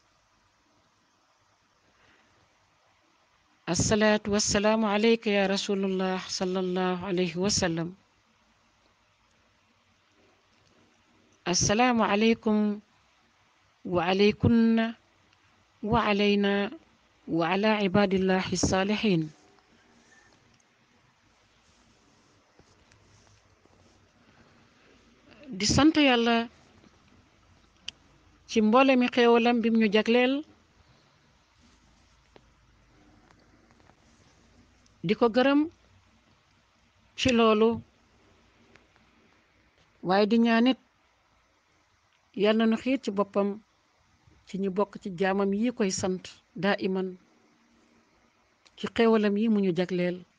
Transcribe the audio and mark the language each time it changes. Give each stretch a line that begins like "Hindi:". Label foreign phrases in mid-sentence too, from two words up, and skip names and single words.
Arabic: الصلاة والسلام عليك يا رسول الله صلى الله عليه وسلم. السلام عليكم وعليكن وعلينا وعلى عباد الله الصالحين.
Wolof: di sant yàlla ci mboole mi xéewalam bim ñu jagleel, di ko gërëm ci loolu, waaye di ñaanit yal na nu xiir ci boppam ci ñu bokk ci jaamam yi koy sant daa iman ci xéewalam yi mu ñu jagleel,